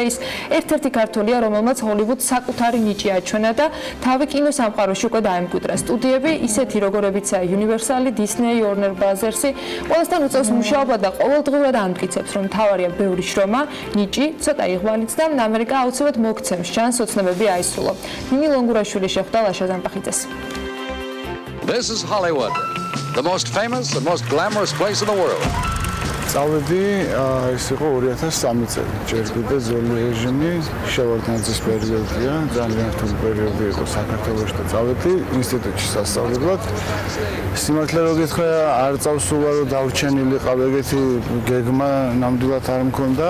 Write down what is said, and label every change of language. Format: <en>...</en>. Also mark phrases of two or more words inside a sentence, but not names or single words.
<ka>ის ერთ-ერთი ქართველია, რომელმაც ჰოლივუდს საკუთარი ნიჭი აჩვენა და თავი კინოსამყაროში უკვე დაემკვიდრა. სტუდიები ისეთი როგორებიცაა Universal, Disney, Warner Bros-ი ყველასთან უწევს მუშაობა და ყოველდღურად ამტკიცებს, რომ თავარია ბევრი შრომა, ნიჭი, ცოტა იღვალიც და ამერიკა აუცილებლად მოგცემს შანსს ოცნებები აისრულო. ნინი ლონგურაშვილი შეხვდა ლაშა ზამბახიძეს.</ka> <en>This is Hollywood, the most famous, the most glamorous place in the world.</en> <ka>წავედი, ეს იყო 2003 წელი. ჯერ კიდე ძველი რეჟიმი, შევარდნაძის პერიოდია, ძალიან რთული პერიოდი იყო საქართველოში და წავედი ინსტიტუტში სასწავლებლად. სიმართლე რომ გითხრა, არ წავსულა რომ დავრჩენილიყავ ეგეთი გეგმა ნამდვილად არ მქონდა.</ka>